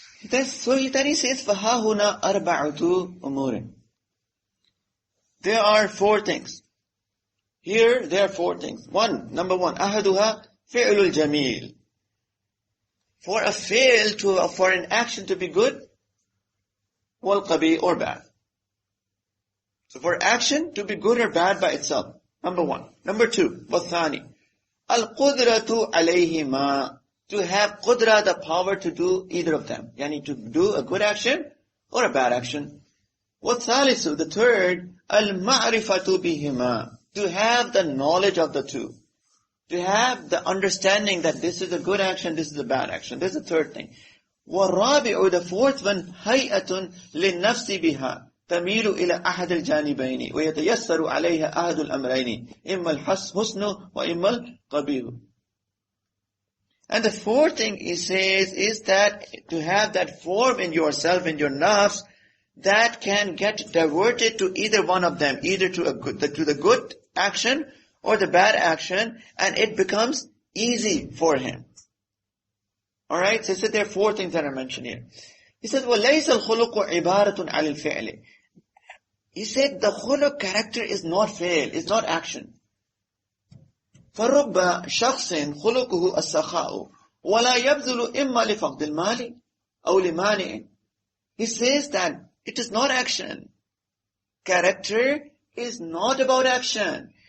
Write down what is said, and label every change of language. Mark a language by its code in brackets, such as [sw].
[en] So then he says, [ar] فَهَا هُنَا أَرْبَعُةُ أُمُورٍ. [en] there are 4 things. Here, there are 4 things. Number one, [ar] أحدها فعل الجميل. [en] For an action to be good, [ar] والقبيح [en] or bad. So for action to be good or bad by itself, number 1. Number 2, [ar] والثاني, القدرة عليهما. [en] To have qudra, the power to do either of them. Yani to do a good action or a bad action. [ar] والثالث, [en] the third, [ar] المعرفة بهما. [en] To have the knowledge of the two. To have the understanding that this is a good action, this is a bad action. This is the third thing. [ar] والرابع, [en] the fourth one, [ar] هيئة للنفس بها تميل إلى أحد الجانبين ويتيسر عليها أحد الأمرين إما الحسن وإما القبيح. [en] And the fourth thing he says is that to have that form in yourself, in your nafs, that can get diverted to either one of them, either to the good action or the bad action, and it becomes easy for him. Alright, so he said there are 4 things that are mentioned here. He said, [ar] وَلَيْسَ الْخُلُقُ عِبَارَةٌ عَلِ الْفِعْلِ. [en] He said the khuluq character is not fail, is not action. [ar] فَرُبَّ شَخْصٍ خُلُقُهُ السَّخَاءُ وَلَا يَبْذُلُ إِمَّا لِفَقْدِ الْمَالِ أَوْ لِمَانِعٍ. [en] He says that it is not action. Character is not about action.